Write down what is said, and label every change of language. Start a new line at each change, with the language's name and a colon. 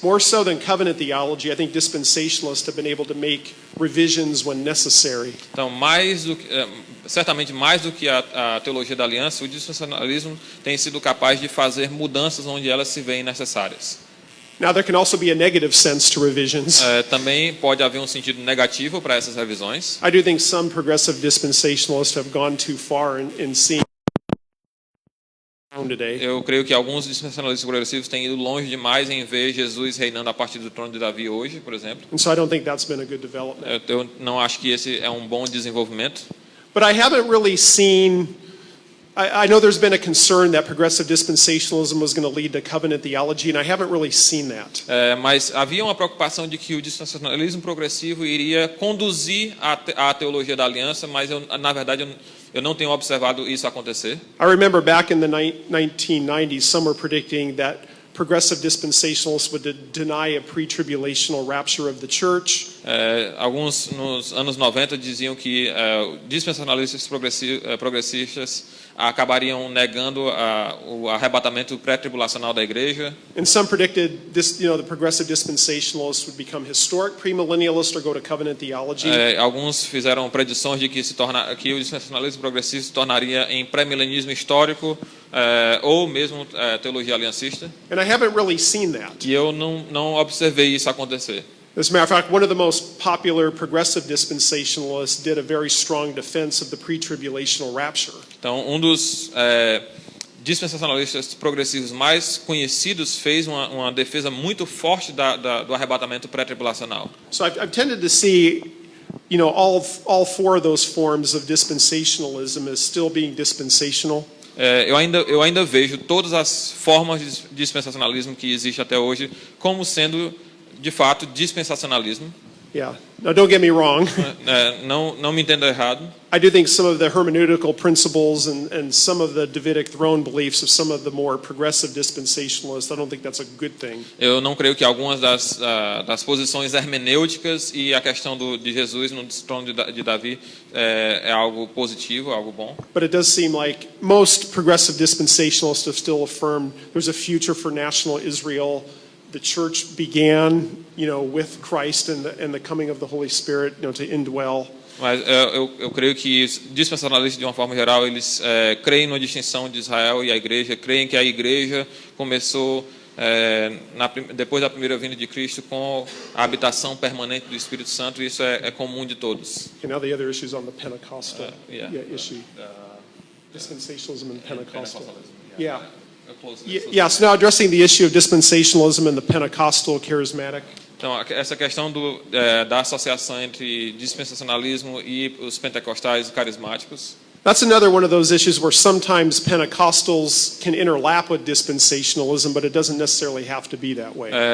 English: More so than covenant theology, I think dispensationalists have been able to make revisions when necessary.
Portuguese: Então, certamente mais do que a teologia da aliança, o dispensacionalismo tem sido capaz de fazer mudanças onde elas se veem necessárias.
English: Now there can also be a negative sense to revisions.
Portuguese: Também pode haver um sentido negativo para essas revisões.
English: I do think some progressive dispensationalists have gone too far in seeing today.
Portuguese: Eu creio que alguns dispensacionalistas progressivos têm ido longe demais em ver Jesus reinando a partir do trono de Davi hoje, por exemplo.
English: And so I don't think that's been a good development.
Portuguese: Eu não acho que esse é um bom desenvolvimento.
English: But I haven't really seen, I know there's been a concern that progressive dispensationalism was going to lead to covenant theology, and I haven't really seen that.
Portuguese: Mas havia uma preocupação de que o dispensacionalismo progressivo iria conduzir à teologia da aliança, mas na verdade eu não tenho observado isso acontecer.
English: I remember back in the 1990s, some were predicting that progressive dispensationalists would deny a pre-tribulational rapture of the church.
Portuguese: Alguns nos anos 90 diziam que dispensacionalistas progressistas acabariam negando o arrebatamento pré-tribulacional da igreja.
English: And some predicted this, the progressive dispensationalists would become historic premillennialists or go to covenant theology.
Portuguese: Alguns fizeram predições de que o dispensacionalismo progressista se tornaria em pré-milenismo histórico ou mesmo teologia aliancista.
English: And I haven't really seen that.
Portuguese: E eu não observei isso acontecer.
English: As a matter of fact, one of the most popular progressive dispensationalists did a very strong defense of the pre-tribulational rapture.
Portuguese: Então, um dos dispensacionalistas progressivos mais conhecidos fez uma defesa muito forte do arrebatamento pré-tribulacional.
English: So I've tended to see, all four of those forms of dispensationalism as still being dispensational.
Portuguese: Eu ainda vejo todas as formas de dispensacionalismo que existe até hoje como sendo de fato dispensacionalismo.
English: Yeah. Now, don't get me wrong.
Portuguese: Não me entenda errado.
English: I do think some of the hermeneutical principles and some of the Davidic throne beliefs of some of the more progressive dispensationalists, I don't think that's a good thing.
Portuguese: Eu não creio que algumas das posições hermenêuticas e a questão de Jesus no trono de Davi é algo positivo, algo bom.
English: But it does seem like most progressive dispensationalists have still affirmed there's a future for national Israel. The church began, with Christ and the coming of the Holy Spirit, to indwell.
Portuguese: Mas eu creio que os dispensacionalistas, de uma forma geral, eles creem na distinção de Israel e a igreja, creem que a igreja começou depois da primeira vinda de Cristo com a habitação permanente do Espírito Santo, e isso é comum de todos.
English: Okay, now the other issues on the Pentecostal issue. Dispensationalism and Pentecostal. Yeah. Yes, now addressing the issue of dispensationalism and the Pentecostal charismatic.
Portuguese: Então, essa questão da associação entre dispensacionalismo e os pentecostais e carismáticos.
English: That's another one of those issues where sometimes Pentecostals can interlap with dispensationalism, but it doesn't necessarily have to be that way.